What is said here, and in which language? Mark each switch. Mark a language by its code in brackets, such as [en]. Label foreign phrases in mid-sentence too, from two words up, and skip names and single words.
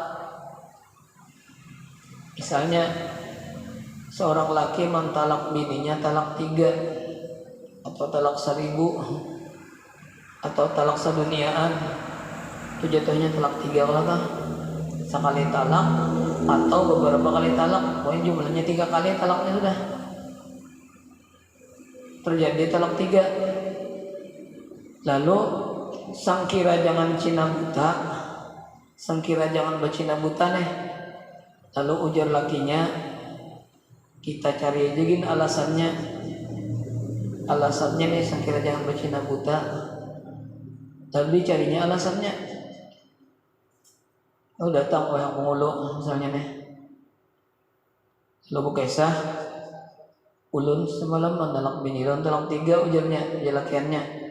[id] Misalnya seorang laki mentalak bininya talak 3, atau talak 1000, atau talak seduniaan, itu jatuhnya talak 3 kalau sekali talak atau beberapa kali talak, pokoknya jumlahnya 3 kali talaknya sudah terjadi talak 3. [bjn] Lalu sangkira jangan cina buta, sangkira jangan bercina buta nih. Lalu ujar lakinya, kita cari aja gini alasannya nih sangkira jangan bercina buta. Lalu dicarinya alasannya. Datang oleh penghulu misalnya nih, lo kisah ulun semalam menalak bini ulun talak 3 ujarnya jelakiannya.